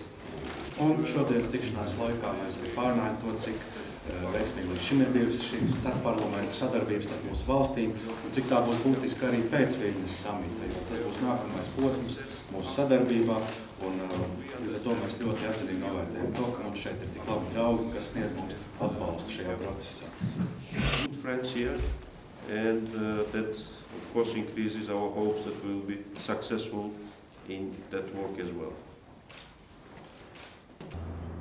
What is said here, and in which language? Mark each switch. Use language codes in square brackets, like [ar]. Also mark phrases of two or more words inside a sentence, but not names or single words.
[lv] Un šodienas tikšanās laikā mēs arī pārunājam to, cik veiksmīgi līdz šim ir bijusi šī starpparlamentu sadarbības starp mūsu valstīm un cik tā būs būtiska arī pēc Viļņas samita, jo tas būs nākamais posms mūsu sadarbībā un līdz ar to mēs ļoti atzinīgi novērtējam to, ka mums šeit ir tik labi draugi, kas sniedz mums atbalstu šajā procesā. [en] Good friends here, and that of course increases our hopes that we will be successful in that work as well.